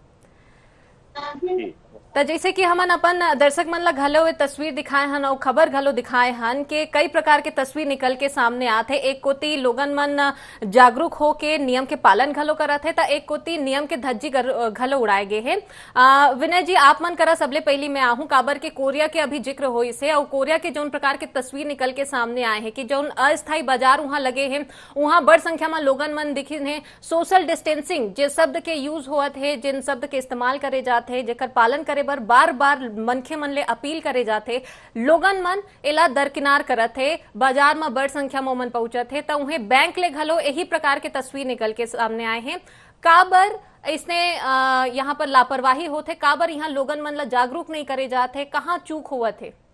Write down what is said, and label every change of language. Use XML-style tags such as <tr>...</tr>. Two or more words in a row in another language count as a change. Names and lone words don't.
<hne>तो जैसे कि हमन अपन दर्शक मन ला घलो तस्वीर दिखाए हन और खबर घलो दिखाए हन के कई प्रकार के तस्वीर निकल के सामने आते। एक कोती लोगन मन जागरूक हो के नियम के पालन घलो करत है तो एक कोती नियम के धज्जी घलो उड़ाए गए हैं। विनय जी, आप मन करा सबले पहली मैं आहूं काबर के कोरिया के अभी जिक्र हो इसे और कोरिया के जौन प्रकार के तस्वीर निकल के सामने आए हैं कि जौन अस्थायी बाजार वहां लगे हैं वहां बड़ संख्या में लोगन मन दिखे हैं।</hne> <en>social distancing</en> <hne>जिस शब्द के यूज होत है, जिन शब्द के इस्तेमाल करे जाते हैं, जेकर पालन करे बर बार बार मनखे मन ले अपील करे जाते, लोगन मन एला दरकिनार करत है। बाजार में बड़ संख्या में मन पहुंचत है तो उन्हें बैंक ले घलो यही प्रकार के तस्वीर निकल के सामने आए हैं। काबर इसने यहाँ पर लापरवाही होते, काबर यहाँ लोगन मन ला जागरूक नहीं करे जाते, कहाँ चूक हुआ थे?</hne>